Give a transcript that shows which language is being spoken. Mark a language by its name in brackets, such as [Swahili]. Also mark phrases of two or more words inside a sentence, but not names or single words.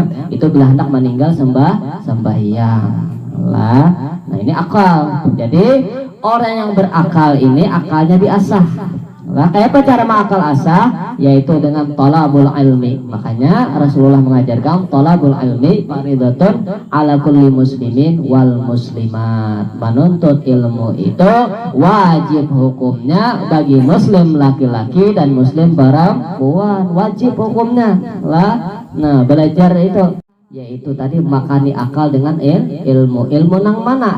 [Indonesian] Itu bila hendak meninggal sembahyang. Lah, nah ini akal. Jadi orang yang berakal ini akalnya diasah. Lah, kayak apa cara mengakal asah? Yaitu dengan [Arabic] thalabul ilmi. [Indonesian] Makanya Rasulullah mengajarkan [Arabic] thalabul ilmi fardhatun ala kulli muslimin wal muslimat. [Indonesian] Menuntut ilmu itu wajib hukumnya bagi muslim laki-laki dan muslim perempuan. Wajib hukumnya. [Banjar] Lah, nah belajar itu yaitu tadi makani akal dengan ilmu nang mana?